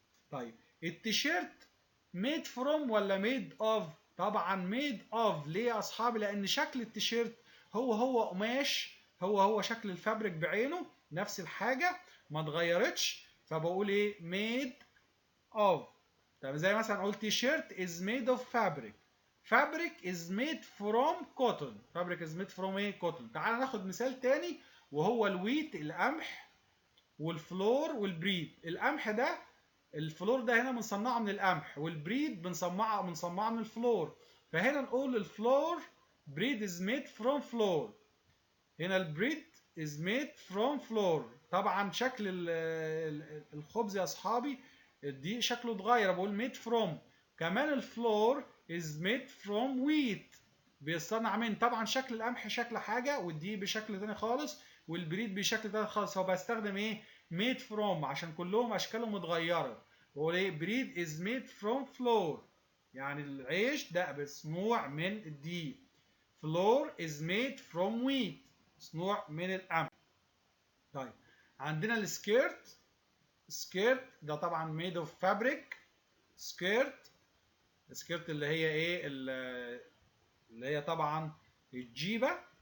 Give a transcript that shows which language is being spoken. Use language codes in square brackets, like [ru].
[ar] طيب التيشيرت ميد فروم ولا ميد اوف؟ طبعا ميد اوف. ليه يا اصحابي؟ لان شكل التيشيرت هو قماش، هو شكل الفابريك بعينه، نفس الحاجه ما اتغيرتش، فبقول ايه؟ ميد اوف. طب زي مثلا اقول [en] T-shirt is made of fabric. fabric is made from cotton. fabric is made from ايه؟ cotton. [ar] تعال ناخد مثال تاني وهو الويت، القمح، والفلور والبريد. القمح ده، الفلور ده هنا بنصنعه من القمح، والبريد بنصنعه من الفلور. فهنا نقول [en] الفلور bread is made from flour. هنا البريد is made from flour. [ar] طبعا شكل الخبز يا اصحابي دي شكله اتغير، بقول made from. [en] كمان الفلور is made from wheat، [ar] بيصنع من. طبعا شكل القمح شكل حاجه، والدقيق بشكل تاني خالص، والبريد بشكل تاني خالص. هو بستخدم ايه؟ made from عشان كلهم اشكالهم متغيره. بقول ايه؟ بريد [en] is made from flour [ar] يعني العيش ده مصنوع من الدقيق. [en] flour is made from wheat [ar] مصنوع من القمح. طيب عندنا السكيرت. سكيرت ده طبعا [en] made of fabric. [ar] سكيرت اللي هي ايه؟ اللي هي طبعا الجيبه.